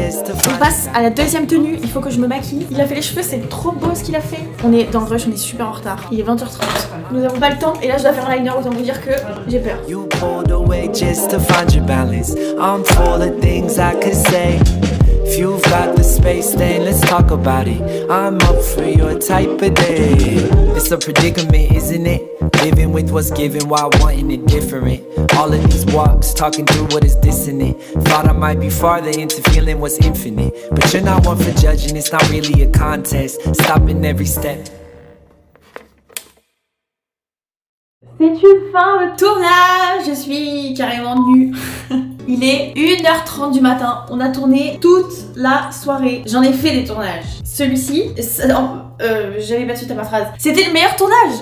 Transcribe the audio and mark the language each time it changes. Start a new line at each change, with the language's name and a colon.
French: On passe à la deuxième tenue, il faut que je me maquille. Il a fait les cheveux, c'est trop beau ce qu'il a fait. On est dans le rush, on est super en retard. Il est 20h30. Nous avons pas le temps et là je dois faire un liner, autant vous dire que j'ai peur.
English: You pulled away just to find your balance. I'm full of things I could say. If If you've got the space, then let's talk about it. I'm up for your type of day. It's a predicament, isn't it? Living with what's given while wanting it different. All of these walks, talking through what is dissonant. Thought I might be farther into feeling what's infinite. But you're not one for judging, it's not really a contest. Stopping every step.
French: C'est une fin de tournage. Je suis carrément nue. Il est 1h30 du matin. On a tourné toute la soirée. J'en ai fait des tournages. Celui-ci, j'avais pas suite à ma phrase. C'était le meilleur tournage.